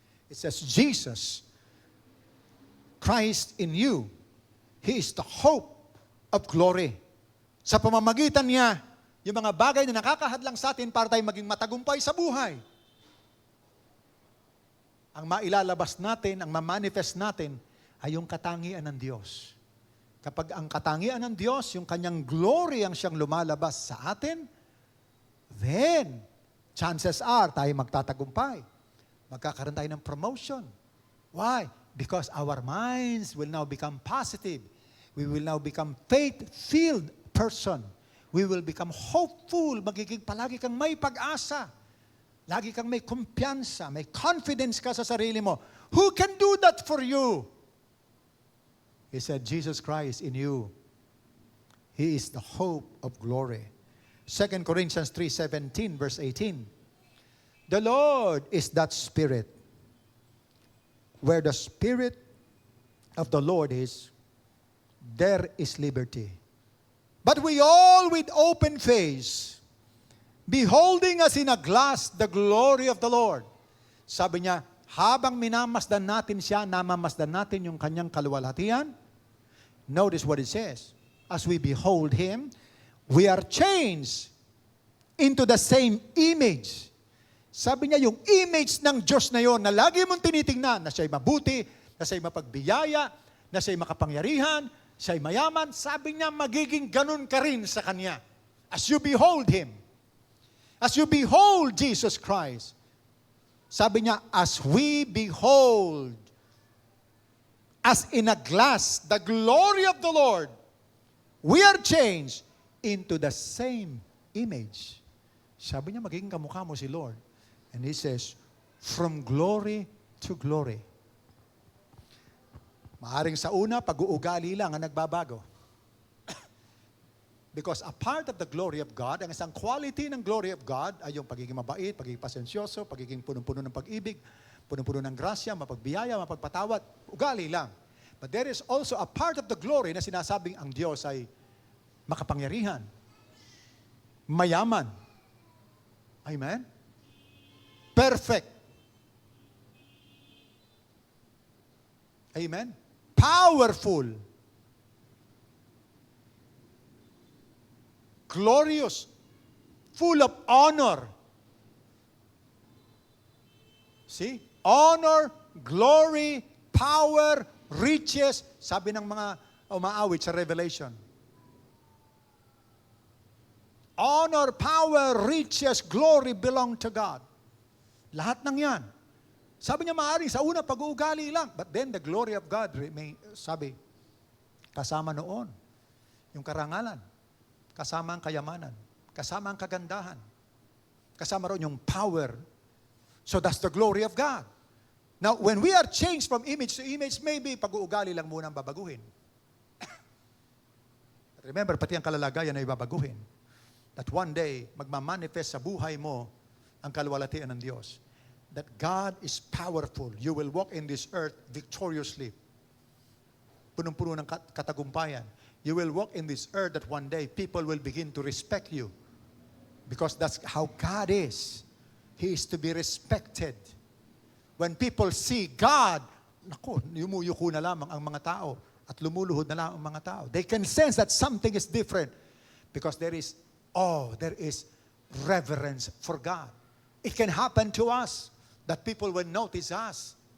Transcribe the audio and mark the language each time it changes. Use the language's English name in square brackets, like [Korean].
[English] It says, Jesus, Christ in you, He is the hope of glory. [Filipino] Sa pamamagitan niya, yung mga bagay na nakakahadlang sa atin para tayo maging matagumpay sa buhay. Ang mailalabas natin, ang mamanifest natin, ay yung katangian ng Diyos. Kapag ang katangian ng Diyos, yung kanyang glory ang siyang lumalabas sa atin, then, chances are, tayo magtatagumpay. Magkakaroon tayo ng promotion. Why? [English] Because our minds will now become positive. We will now become faith-filled person. We will become hopeful. [Filipino] Magiging palagi kang may pag-asa. [English] Lagi kang may kumpiyansa, may confidence ka sa sarili mo. Who can do that for you? He said, Jesus Christ in you. He is the hope of glory. 2 Corinthians 3:17, verse 18. The Lord is that Spirit. Where the Spirit of the Lord is, there is liberty. But we all with open face, beholding as in a glass the glory of the Lord. [Filipino] Sabi niya, habang minamasdan natin siya, namamasdan natin yung kanyang kaluwalhatian. [English] Notice what it says. As we behold Him, we are changed into the same image. [Filipino] Sabi niya, yung image ng Diyos na yon na lagi mong tinitingnan, na siya'y mabuti, na siya'y mapagbiyaya, na siya'y makapangyarihan, siya'y mayaman, sabi niya, magiging ganun ka rin sa Kanya. [English] As you behold Him. As you behold Jesus Christ. [Filipino] Sabi niya, [English] as we behold, as in a glass, the glory of the Lord, we are changed into the same image. [Filipino] Sabi niya, magiging kamukha mo si Lord. [English] And He says, from glory to glory. [Filipino] Maaring sa una, pag-uugali lang ang nagbabago. [English] Because a part of the glory of God, [Filipino] ang isang quality ng glory of God ay yung pagiging mabait, pagiging pasensyoso, pagiging punong-puno ng pag-ibig, punong-puno ng grasya, mapagbiyaya, mapagpatawad, ugali lang. [English] But there is also a part of the glory [Filipino] na sinasabing ang Diyos ay makapangyarihan, mayaman. [English] Amen? Perfect. Amen? Powerful. Glorious. Full of honor. See? Honor, glory, power, riches. [Filipino] Sabi ng mga umaawit sa Revelation. [English] Honor, power, riches, glory belong to God. [Filipino] Lahat ng yan. Sabi niya maaaring sa una pag-uugali lang. [English] But then the glory of God, [Filipino] sabi, kasama noon yung karangalan, kasama ang kayamanan, kasama ang kagandahan, kasama roon yung power. [English] So that's the glory of God. Now, when we are changed from image to image, maybe [Filipino] pag-uugali lang muna ang babaguhin. Remember, pati ang kalalagayan ay babaguhin. [English] That one day, [Filipino] magmamanifest sa buhay mo ang kaluwalhatian ng Diyos. [English] that God is powerful. You will walk in this earth victoriously. [Filipino] Punong-puno ng katagumpayan. [English] You will walk in this earth that one day people will begin to respect you. Because that's how God is. He is to be respected. When people see God, [Filipino] naku, yumuyuko na lamang ang mga tao at lumuluhod na lamang ang mga tao. [English] They can sense that something is different because there is awe, there is reverence for God. It can happen to us that people will notice us.